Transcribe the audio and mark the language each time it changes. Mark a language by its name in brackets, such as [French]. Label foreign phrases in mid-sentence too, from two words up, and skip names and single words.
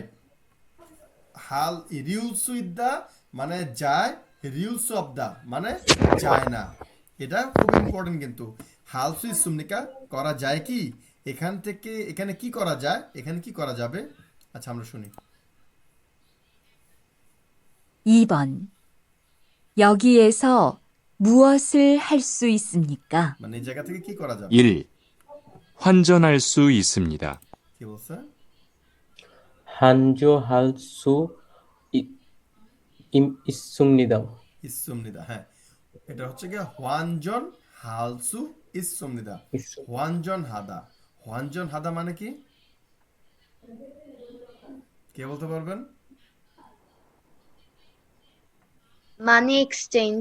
[Korean] 할 리을 수 있다 [Bangla] মানে যায়, [Korean] 리을 수 없다 [Bangla] মানে যায় না। এটা খুব ইম্পর্টেন্ট কিন্তু। [Korean] 할 수 있습니까 [Bangla] করা যায় কি, এখান থেকে এখানে কি করা যায়, এখানে কি করা যাবে? আচ্ছা, আমরা শুনি। [Korean] 2번. 여기에서 무엇을 할 수 있습니까? [Bangla] মানে এই জায়গা থেকে কি করা যাবে? [Korean] 1. 환전할 수 있습니다. [Bangla] কি বলছে? [Korean] 한조할 수 있습니다. [Bangla] ইসুমনিদা, হ্যাঁ, এটা হচ্ছে কি [Korean] 환전 할 수 있습니다. 환전 하다, 환전 하다 [Bangla] মানে কি? কে বলতে পারবেন? [English] money exchange.